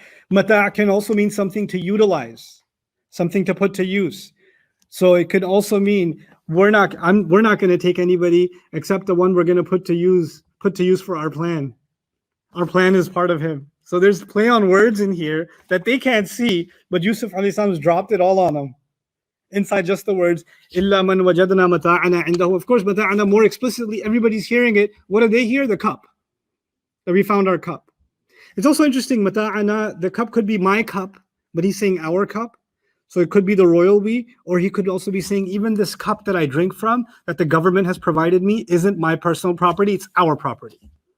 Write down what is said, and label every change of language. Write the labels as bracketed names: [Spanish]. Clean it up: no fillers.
[English] Mata' can also mean something to utilize, something to put to use. So it could also mean we're not going to take anybody except the one we're going to put to use for our plan. Our plan is part of him. So there's play on words in here that they can't see, but Yusuf alayhi salam has dropped it all on them. Inside just the words, [Arabic] إِلَّا مَنْ وَجَدْنَا مَتَاعَنَا عِنْدَهُ. [English] Of course, mata'ana more explicitly, everybody's hearing it. What do they hear? The cup. That we found our cup. It's also interesting, mata'ana, the cup could be my cup, but he's saying our cup. So it could be the royal we, or he could also be saying, even this cup that I drink from, that the government has provided me, isn't my personal property, it's our property.